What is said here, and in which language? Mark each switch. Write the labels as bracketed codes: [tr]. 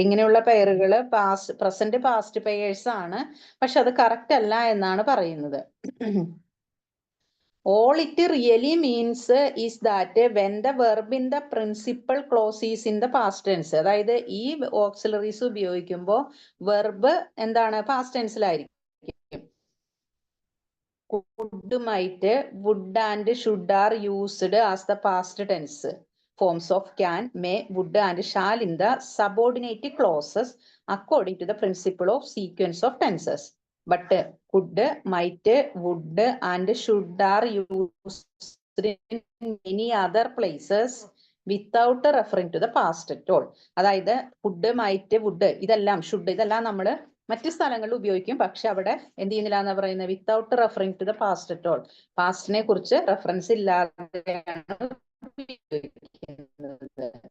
[ml] ഇങ്ങനെയുള്ള പെയറുകൾ present past pairs ആണ്, പക്ഷെ അത് കറക്റ്റ് അല്ല എന്നാണ് പറയുന്നത്. [en] All it really means is that when the verb in the principal clause is in the past tense. [ml] അതായത് ഈ ഓക്സിലറീസ് ഉപയോഗിക്കുമ്പോൾ വെർബ് എന്താണ് past ടെൻസിലായിരിക്കും. [en] Could, might, would and should are used as the past tense forms of can, may, would and shall in the subordinate clauses according to the principle of sequence of tenses. But could, might, would and should are used in many other places without referring to the past at all. [ml] അതായത് could, might, would ഇതെല്ലാം should ഇതെല്ലാം നമ്മൾ മറ്റു സ്ഥലങ്ങളിൽ ഉപയോഗിക്കും, പക്ഷെ അവിടെ എന്ത് ചെയ്യുന്നില്ല എന്ന് പറയുന്നത് [en] Without referring to the past at all. [ml] പാസ്റ്റിനെ കുറിച്ച് റെഫറൻസ് ഇല്ലാതെയാണ് ഉപയോഗിക്കുന്നത്.